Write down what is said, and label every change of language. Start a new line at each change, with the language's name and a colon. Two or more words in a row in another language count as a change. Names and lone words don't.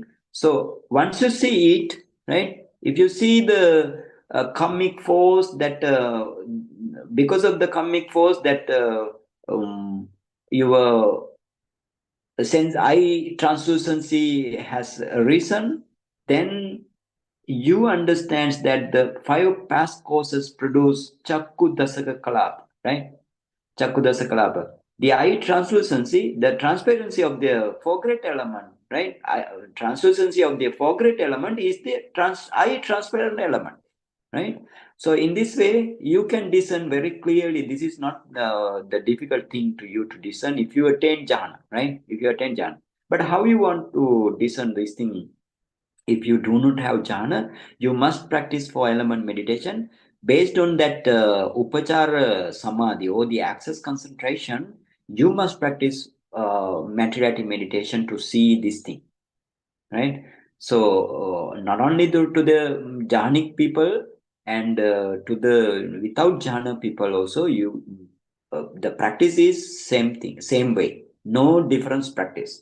English: So once you see it, right, if you see the karmic force that because of the karmic force that your since eye translucency has risen, then you understand that the 5 past causes produce
Pali: chakku dasaka kalapa,
English: right?
Pali: Chakku dasaka kalapa.
English: The eye translucency, the transparency of the foregrate element, right? Translucency of the foregrate element is the eye transparent element, right? So in this way, you can discern very clearly. This is not the difficult thing to you to discern if you attain jhana, right? If you attain jhana. But how you want to discern this thing? If you do not have jhana, you must practice 4 element meditation. Based on that
Pali: upachara samadhi
English: or the access concentration, you must practice materiality meditation to see this thing, right? So not only to the jhanic people and to the without jhana people also, the practice is same thing, same way, no difference practice.